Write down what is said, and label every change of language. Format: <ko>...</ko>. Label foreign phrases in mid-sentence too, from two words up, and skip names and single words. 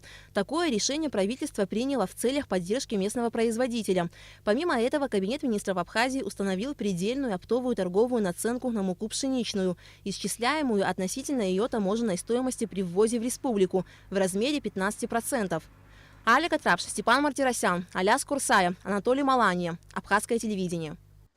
<ru>Такое решение правительство приняло в целях поддержки местного производителя. Помимо этого, Кабинет министров Абхазии установил предельную оптовую торговую наценку на муку пшеничную, исчисляемую относительно ее таможенной стоимости при ввозе в республику в размере 15%. Аля Катрапша, Степан Мартиросян, Аляс Курсая, Анатолий Маланья. Абхазское телевидение.</ru>